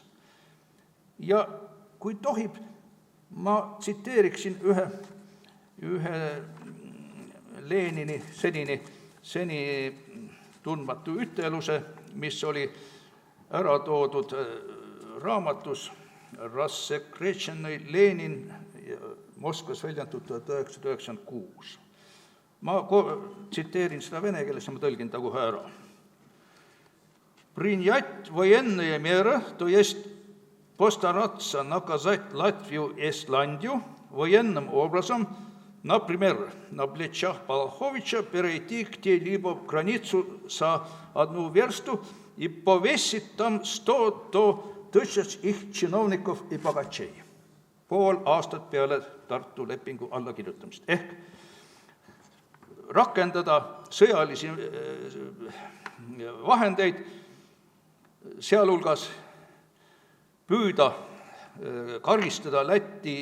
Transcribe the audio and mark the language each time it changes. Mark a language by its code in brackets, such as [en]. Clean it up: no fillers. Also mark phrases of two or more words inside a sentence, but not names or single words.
[et] Ja kui tohib, ma tsiteeriksin ühe Lenini seni tundmatu üteluse, mis oli ära toodud raamatus Rassekretšeni Lenin Moskvas väljendatud 1996. Ma tsiteerin seda vene keeles ja ma tõlgin ta kohe ära. [ru] Принять военные меры, то есть постараться наказать Латвию и Исландию военным образом, например, на плечах Балаховича перейти где-либо границу за 1 версту и повесить там 100 000 их чиновников и богачей. [et] Pool aastat peale Tartu lepingu allakirjutamist. Ehk rakendada sõjalisi vahendeid, sealhulgas püüda karistada Läti